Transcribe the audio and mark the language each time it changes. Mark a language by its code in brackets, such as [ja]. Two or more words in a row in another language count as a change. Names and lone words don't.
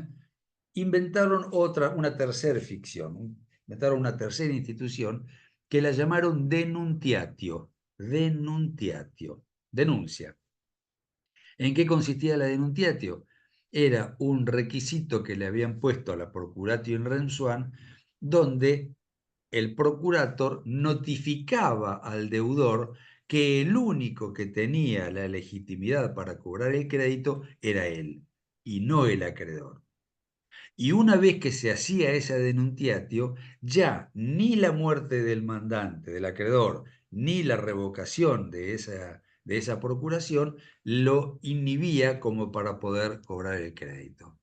[es] Inventaron una tercera ficción, inventaron una tercera institución que la llamaron denuntiatio. Denuntiatio, denuncia. ¿En qué consistía la denuntiatio? Era un requisito que le habían puesto a la [la] procuratio in rensuan, [es] donde el procurator notificaba al deudor que el único que tenía la legitimidad para cobrar el crédito era él y no el acreedor. Y una vez que se hacía esa denuntiatio, ya ni la muerte del mandante, del acreedor, ni la revocación de esa procuración lo inhibía como para poder cobrar el crédito.